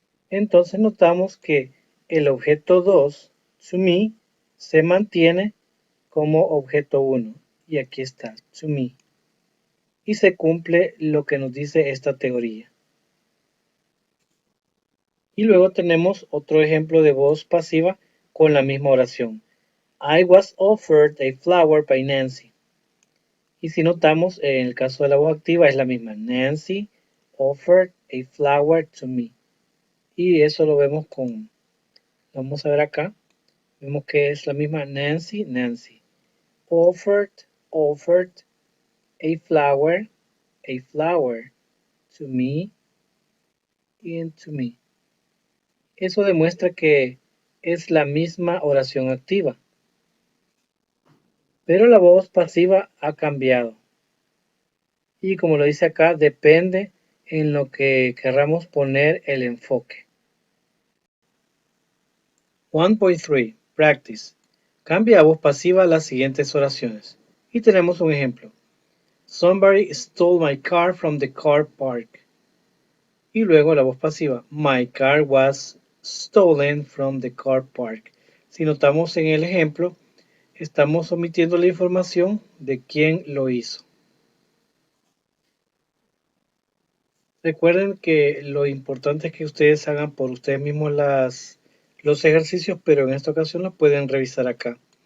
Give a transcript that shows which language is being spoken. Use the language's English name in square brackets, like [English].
[Spanish] Entonces notamos que el objeto 2, to me, se mantiene como objeto 1. Y aquí está, to me. Y se cumple lo que nos dice esta teoría. Y luego tenemos otro ejemplo de voz pasiva con la misma oración. [English] I was offered a flower by Nancy. [Spanish] Y si notamos, en el caso de la voz activa es la misma. [English] Nancy offered a flower to me. [Spanish] Y eso lo vemos vamos a ver acá. Vemos que es la misma Nancy, Nancy. [English] Offered, offered a flower to me and to me. [Spanish] Eso demuestra que es la misma oración activa. Pero la voz pasiva ha cambiado. Y como lo dice acá, depende en lo que querramos poner el enfoque. 1.3. Practice. Cambia a voz pasiva las siguientes oraciones. Y tenemos un ejemplo. [English] Somebody stole my car from the car park. [Spanish] Y luego la voz pasiva. [English] My car was stolen from the car park. [Spanish] Si notamos en el ejemplo, estamos omitiendo la información de quién lo hizo. Recuerden que lo importante es que ustedes hagan por ustedes mismos los ejercicios, pero en esta ocasión los pueden revisar acá.